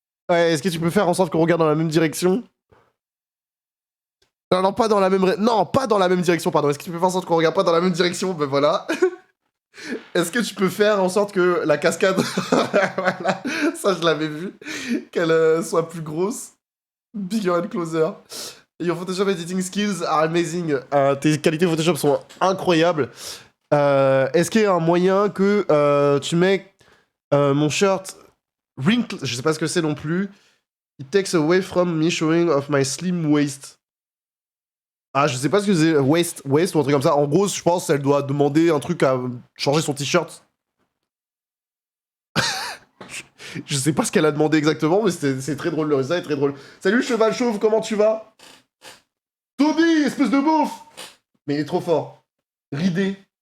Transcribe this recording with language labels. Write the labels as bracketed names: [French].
[French] Ouais, est-ce que tu peux faire en sorte qu'on regarde dans la même direction? Non, non, pas dans la même... Non, pas dans la même direction, pardon. Est-ce que tu peux faire en sorte qu'on regarde pas dans la même direction? Ben voilà. Est-ce que tu peux faire en sorte que la cascade... Voilà, ça je l'avais vu. Qu'elle soit plus grosse. [English] Bigger and closer. Your Photoshop editing skills are amazing. [French] Tes qualités Photoshop sont incroyables. Est-ce qu'il y a un moyen que tu mets mon [English] shirt wrinkle, [French] je sais pas ce que c'est non plus. [English] It takes away from me showing off my slim waist. [French] Ah, je sais pas ce que c'est, waist ou un truc comme ça. En gros, je pense qu'elle doit demander un truc à changer son t-shirt. Je sais pas ce qu'elle a demandé exactement, mais c'est très drôle, le résultat est très drôle. Salut cheval chauve, comment tu vas? Toby, espèce de beauf! Mais il est trop fort. Ridé.